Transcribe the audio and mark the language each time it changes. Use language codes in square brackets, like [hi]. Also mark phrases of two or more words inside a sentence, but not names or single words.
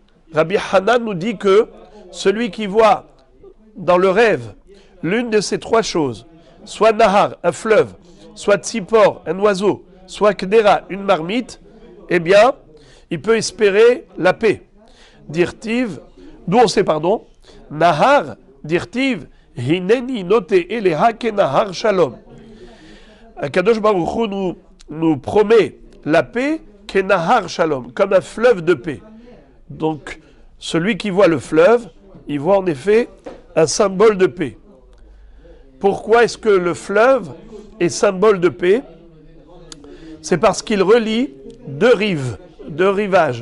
[fr] Rabbi Hanan nous dit que celui qui voit dans le rêve l'une de ces trois choses, soit Nahar, un fleuve, soit Tzipor, un oiseau, soit Kdera, une marmite, eh bien, il peut espérer la paix. Dirtiv, d'où on sait, [he] נהר דכתיב הנני נוטה אליה כנהר שלום. קדוש ברוך הוא [fr] nous promet la paix [he] כנהר שלום, [fr] comme un fleuve de paix. Donc, celui qui voit le fleuve, il voit en effet un symbole de paix. Pourquoi est-ce que le fleuve est symbole de paix? C'est parce qu'il relie deux rives, deux rivages.